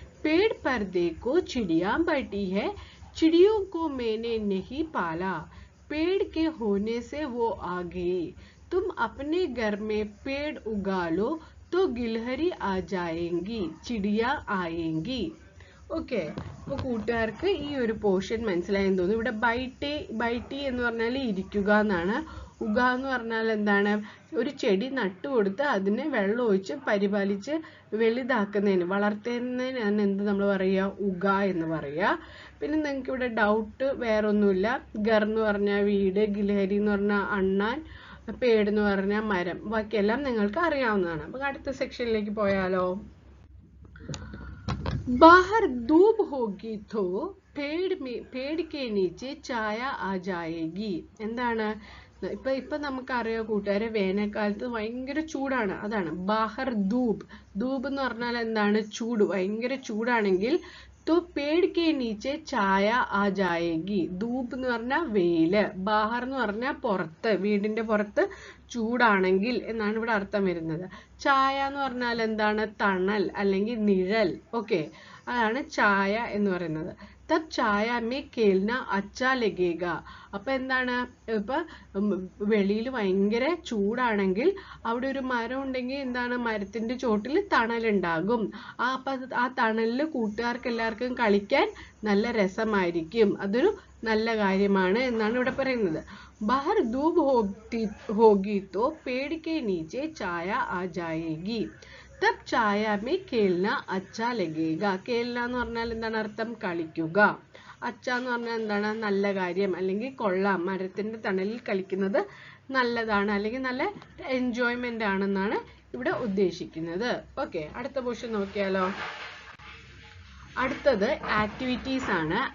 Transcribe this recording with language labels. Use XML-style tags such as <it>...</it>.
<hi>पेड़ पर देखो चिड़िया बैठी है, चिड़ियों को मैंने नहीं पाला, पेड़ के होने से वो आ गई, तुम अपने घर में पेड़ उगा लो तो गिलहरी आ जाएंगी, चिड़िया आएंगी.</hi> <ml>ഓക്കെ, അപ്പോൾ കൂട്ടുകാർക്ക് ഈ ഒരു പോർഷൻ മനസ്സിലായെന്ന് തോന്നുന്നു. ഇവിടെ ബൈട്ടി എന്ന് പറഞ്ഞാൽ ഇരിക്കുക എന്നാണ്. ഉഗ എന്ന് പറഞ്ഞാൽ എന്താണ്? ഒരു ചെടി നട്ടുകൊടുത്ത് അതിനെ വെള്ളം ഒഴിച്ച് പരിപാലിച്ച് വലുതാക്കുന്നതിന്, വളർത്തുന്നതിനാണ് എന്ത് നമ്മൾ പറയുക? ഉഗ എന്ന് പറയുക. പിന്നെ നിങ്ങൾക്ക് ഇവിടെ ഡൗട്ട് വേറെ ഒന്നുമില്ല. ഗർ എന്ന് പറഞ്ഞാൽ വീട്, ഗിൽഹരി എന്ന് പറഞ്ഞാൽ അണ്ണാൻ, പേട് എന്ന് പറഞ്ഞാൽ മരം. ബാക്കിയെല്ലാം നിങ്ങൾക്ക് അറിയാവുന്നതാണ്. അപ്പോൾ അടുത്ത സെക്ഷനിലേക്ക് പോയാലോ?</ml> <hi>बाहर धूप होगी तो पेड़ के नीचे छाया आ जाएगी.</hi> <ml>എന്താണ്? ഇപ്പൊ നമുക്കറിയാം കൂട്ടുകാരെ, വേനൽക്കാലത്ത് ഭയങ്കര ചൂടാണ്. അതാണ് ബാഹർ ധൂപ്. ധൂപ് എന്ന് പറഞ്ഞാൽ എന്താണ്? ചൂട്. ഭയങ്കര ചൂടാണെങ്കിൽ</ml> <hi>तो पेड़ के नीचे ഛായ ആ ജായേഗി.</hi> <ml>ധൂപ് എന്ന് പറഞ്ഞാൽ വെയില്, ബാഹർ എന്ന് പറഞ്ഞാൽ പുറത്ത്, വീടിന്റെ പുറത്ത് ചൂടാണെങ്കിൽ എന്നാണ് ഇവിടെ അർത്ഥം വരുന്നത്. ഛായ എന്ന് പറഞ്ഞാൽ എന്താണ്? തണൽ അല്ലെങ്കിൽ നിഴൽ. ഓക്കെ, അതാണ് ഛായ എന്ന് പറയുന്നത്.</ml> <hi>തബ് ഛായ മേ കേൽന അച്ഛാ ലഗേഗ.</hi> <ml>അപ്പൊ എന്താണ്? ഇപ്പൊ വെളിയിൽ ഭയങ്കര ചൂടാണെങ്കിൽ അവിടെ ഒരു മരം ഉണ്ടെങ്കിൽ എന്താണ്? മരത്തിന്റെ ചോട്ടിൽ തണലുണ്ടാകും. അപ്പൊ ആ തണലില് കൂട്ടുകാർക്ക് എല്ലാവർക്കും കളിക്കാൻ നല്ല രസമായിരിക്കും. അതൊരു നല്ല കാര്യമാണ് എന്നാണ് ഇവിടെ പറയുന്നത്.</ml> <hi>बाहर धूप होगी तो पेड़ के नीचे छाया आ जाएगी, तब छाया में खेलना अच्छा लगेगा.</hi> <ml>खेलना എന്ന് പറഞ്ഞാൽ എന്താണ് അർത്ഥം? കളിക്കുക. അച്ഛ എന്ന് പറഞ്ഞാൽ എന്താണ്? നല്ല കാര്യം അല്ലെങ്കിൽ കൊള്ളാം. മരത്തിന്റെ തണലിൽ കളിക്കുന്നത് നല്ലതാണ് അല്ലെങ്കിൽ നല്ല എൻജോയ്മെന്റ് ആണെന്നാണ് ഇവിടെ ഉദ്ദേശിക്കുന്നത്. ഓക്കെ, അടുത്ത പോർഷൻ നോക്കിയാലോ? അടുത്തത് ആക്ടിവിറ്റീസ് ആണ്.</ml>